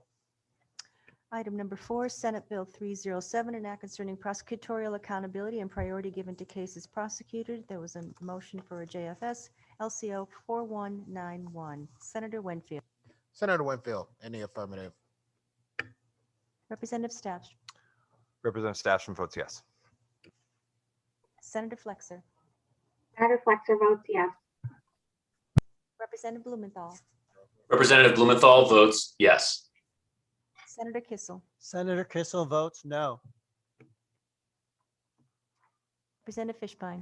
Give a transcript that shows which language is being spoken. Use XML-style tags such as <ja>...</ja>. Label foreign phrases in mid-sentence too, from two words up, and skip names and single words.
<en>Item number 4, Senate Bill 307, an act concerning prosecutorial accountability and priority given to cases prosecuted. There was a motion for a JFS LCO 4191. Senator Winfield. Senator Winfield, in the affirmative. Representative Stash. Representative Stasham votes yes. Senator Flexer. Senator Flexer votes yes. Representative Blumenthal. Representative Blumenthal votes yes. Senator Kissel. Senator Kissel votes no. Representative Fishbein.</en>